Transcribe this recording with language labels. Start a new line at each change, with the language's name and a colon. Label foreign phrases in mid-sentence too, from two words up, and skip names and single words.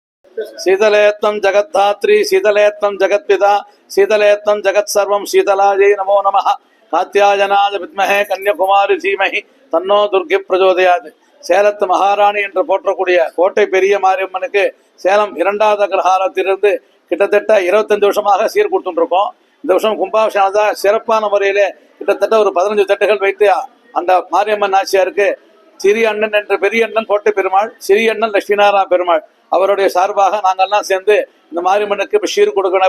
Sanskrit: शीतलेत्तं जगद्धात्री शीतलेत्तं जगत्पिता शीतलेत्तं जगत्सर्वं शीतलायै नमो नमः कात्यायनाय विद्महे कन्याकुमारी धीमहि तन्नो दुर्गे प्रचोदयात्
Tamil: சேலத்து மகாராணி என்று போற்றக்கூடிய கோட்டை பெரிய மாரியம்மனுக்கு சேலம் 2வது அக்ரஹாரத்திலிருந்து கிட்டத்தட்ட 25 வருஷமாக சீர் கொடுத்துருக்கோம். இந்த வருஷம் கும்பாபிஷேகம் தான் சிறப்பான முறையிலே கிட்டத்தட்ட ஒரு 15 தட்டுகள் வைத்து அந்த மாரியம்மன் நாச்சியாருக்கு சிறிய அண்ணன் என்ற பெரிய அண்ணன் கோட்டை பெருமாள், சிறிய அண்ணன் லட்சுமிநாராயண பெருமாள் அவருடைய சார்பாக நாங்கள்லாம் சேர்ந்து இந்த மாரியம்மனுக்கு இப்போ சீர் கொடுக்கணும்.